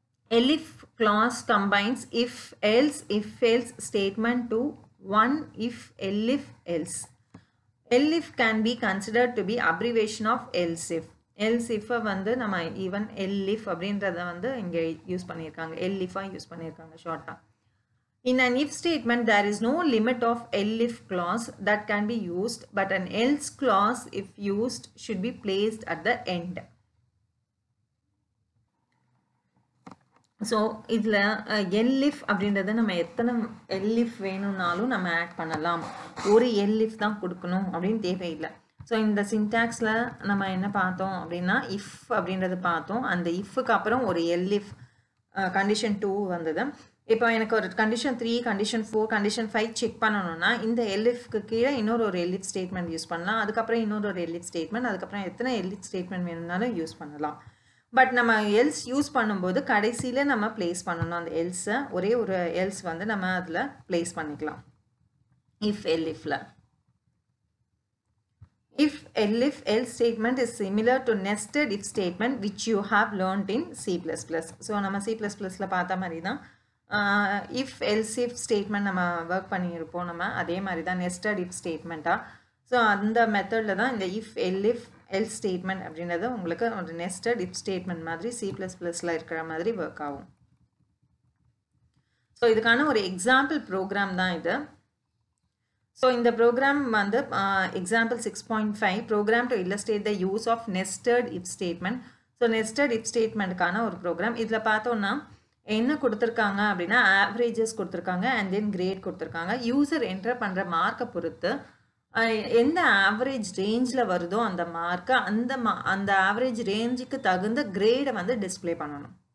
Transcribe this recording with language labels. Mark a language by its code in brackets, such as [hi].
[en] elif clause combines if else statement to one if elif elif can be considered to be abbreviation of else if [ta] வந்து நம்ம even elif அப்படின்றத வந்து இங்கே use பண்ணியிருக்காங்க, elif use பண்ணியிருக்காங்க ஷார்ட்டாக. [en] In an if statement, there is no limit of elif clause that can be used, but an else clause, if used, should be placed at the end. [ta] So இதில் எல்லிஃப் அப்படின்றத நம்ம எத்தனை எல்லிஃப் வேணும்னாலும் நம்ம add பண்ணலாம். ஒரு எல்லிஃப் தான் கொடுக்கணும் அப்படின்னு தேவையில்லை. ஸோ இந்த சின்டாக்ஸில் நம்ம என்ன பார்த்தோம் அப்படின்னா இஃப் அப்படின்றத பார்த்தோம். அந்த இஃப்க்கு அப்புறம் ஒரு எல்லிஃப் கண்டிஷன் 2 வந்தது. இப்போ எனக்கு ஒரு கண்டிஷன் 3, கண்டிஷன் 4, கண்டிஷன் 5 செக் பண்ணணும்னா இந்த எல்லிஃப்க்கு கீழே இன்னொரு ஒரு எல்லிஃப் ஸ்டேட்மெண்ட் யூஸ் பண்ணலாம். அதுக்கப்புறம் இன்னொரு ஒரு எல்லிஃப் ஸ்டேட்மெண்ட், அதுக்கப்புறம் எத்தனை எல்லிஃப் ஸ்டேட்மெண்ட் வேணும்னாலும் யூஸ் பண்ணலாம். பட் நம்ம எல்ஸ் யூஸ் பண்ணும்போது கடைசியில் நம்ம பிளேஸ் பண்ணணும் அந்த எல்ஸை. ஒரே ஒரு எல்ஸ் வந்து நம்ம அதில் பிளேஸ் பண்ணிக்கலாம் if எல்லிஃபில். [en] If elif else statement is similar to nested if statement which you have learned in C++. [ta] So நம்ம C++ல பார்த்த மாதிரி தான் [en] if else if statement [ta] நம்ம ஒர்க் பண்ணியிருப்போம். நம்ம அதே மாதிரி தான் nested if ஸ்டேட்மெண்ட்டாக. ஸோ அந்த மெத்தடில் தான் இந்த [en] if elif else statement [ta] அப்படின்றது உங்களுக்கு ஒரு [en] nested if statement [ta] மாதிரி C++ல இருக்கிற மாதிரி ஒர்க் ஆகும். ஸோ இதுக்கான ஒரு எக்ஸாம்பிள் ப்ரோக்ராம் தான் இது. [en] So in the program வந்து example 6.5 program to illustrate the use of nested if statement. So nested if [ta] statementக்கான ஒரு ப்ரோக்ராம். இதில் பார்த்தோன்னா என்ன கொடுத்துருக்காங்க அப்படின்னா ஆவரேஜஸ் கொடுத்துருக்காங்க அண்ட் தென் கிரேட் கொடுத்துருக்காங்க. யூசர் என்டர் பண்ணுற மார்க்கை பொறுத்து எந்த ஆவரேஜ் ரேஞ்சில் வருதோ அந்த மார்க்கை அந்த ஆவரேஜ் ரேஞ்சுக்கு தகுந்த கிரேடை வந்து டிஸ்பிளே பண்ணணும்.